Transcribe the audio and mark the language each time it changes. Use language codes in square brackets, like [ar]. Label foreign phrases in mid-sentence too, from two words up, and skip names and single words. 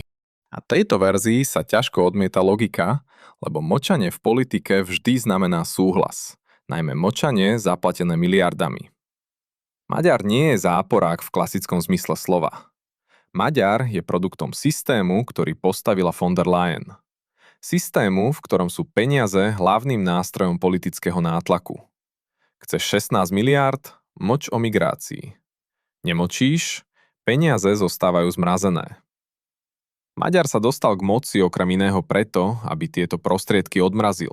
[sk] A tejto verzii sa ťažko odmieta logika, lebo mlčanie v politike vždy znamená súhlas, najmä mlčanie zaplatené miliardami. Maďar nie je záporák v klasickom zmysle slova. Maďar je produktom systému, ktorý postavila von der Leyen. Systému, v ktorom sú peniaze hlavným nástrojom politického nátlaku. Chceš 16 miliárd? Mlč o migrácii. Nemlčíš? Peniaze zostávajú zmrazené. Maďar sa dostal k moci okrem iného preto, aby tieto prostriedky odmrazil.